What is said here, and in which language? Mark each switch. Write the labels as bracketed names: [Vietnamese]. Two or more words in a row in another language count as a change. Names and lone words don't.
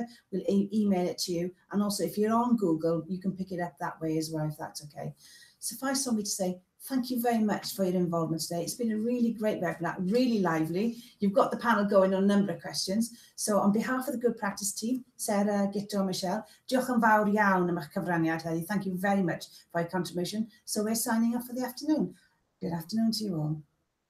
[English] We'll email it to you. And also, if you're on Google, you can pick it up that way as well, if that's okay. Suffice for me to say, thank you very much for your involvement today. It's been a really great webinar, really lively. You've got the panel going on a number of questions. So on behalf of the Good Practice team, Sarah, [Welsh] Guto, Michelle, diolch yn fawr iawn am eich cyfraniad heddi. [English] Thank you very much for your contribution. So we're signing off for the afternoon. Good afternoon to you all.